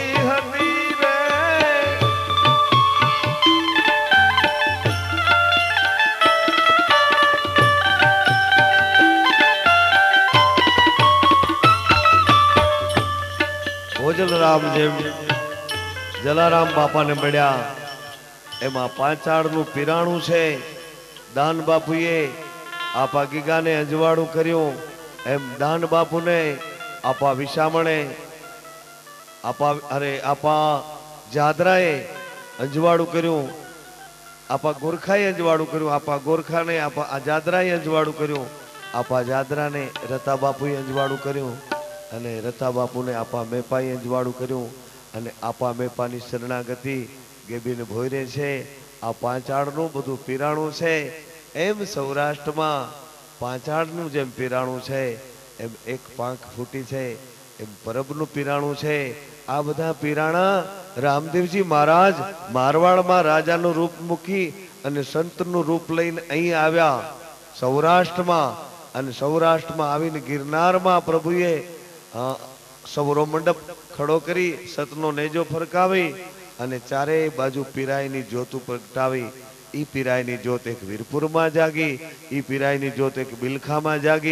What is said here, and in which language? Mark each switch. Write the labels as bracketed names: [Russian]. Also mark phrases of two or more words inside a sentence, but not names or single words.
[Gujarati] ભોજલરામ જેમ જલારામ બાપા ને મળ્યા એમાં પાંચાળનું પીરાણું છે દાન બાપુએ આપા ગીગાને અજવાળું કર્યું એમ દાન બાપુને આપા વિશામણે આપા જાદરાએ અજવાળું કર્યું આપા ગોરખાએ અજવાળું કર્યું આપા ગોરખાને આપા જાદરાએ અજવાળું કર્યું આપા જાદરાને રતા બાપુએ અજવાળું કર્યું અને રતા બાપુને આપા મેપાઈ અજવાળું કર્યું અને આપા મેપાની શરણાગતિ ગેબીને ભોયરે છે આ પાંચાળનું બધું પીરાણું છે એમ સૌરાષ્ટ્રમા પાંચાળનું જેમ પીરાણું છે એમ એક પાંખ फूटी છે એમ પરબનું પીરાણું છે આ બધા પીરાણા રામદેવજી મહારાજ મારવાડમાં રાજાનું રૂપ મૂકી અને સંતનું રૂપ લઈને અહીં આવ્યા સૌરાષ્ટ્રમાં અને સૌરાષ્ટ્રમાં આવીને ગિરનારમાં પ્રભુએ સૌરો મંડપ ખડો કરી સતનો નેજો ફરકાવી અને ચારે બાજુ પીરાઈની જ્યોત પ્રગટાવી ઈ પીરાયની જ્યોત એક વીરપુર મેં જાગી, ઈ પીરાયની જ્યોત એક બિલખા મેં જાગી।